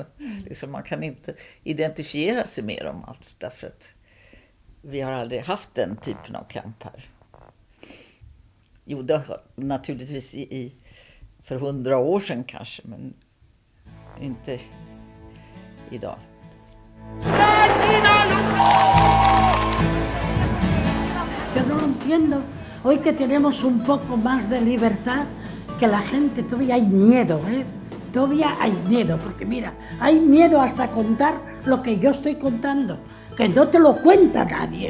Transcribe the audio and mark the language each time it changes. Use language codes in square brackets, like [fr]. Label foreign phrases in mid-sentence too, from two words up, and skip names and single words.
[sv] Liksom man kan inte identifiera sig med dem alls därför att vi har aldrig haft den typen av kamp här. Jo, det har naturligtvis för 100 år sedan kanske, men inte idag. [es] Yo no lo entiendo. Hoy que tenemos un poco más de libertad, que la gente todavía hay miedo, ¿eh? Todavía hay miedo, porque mira, hay miedo hasta contar lo que yo estoy contando, que no te lo cuenta nadie.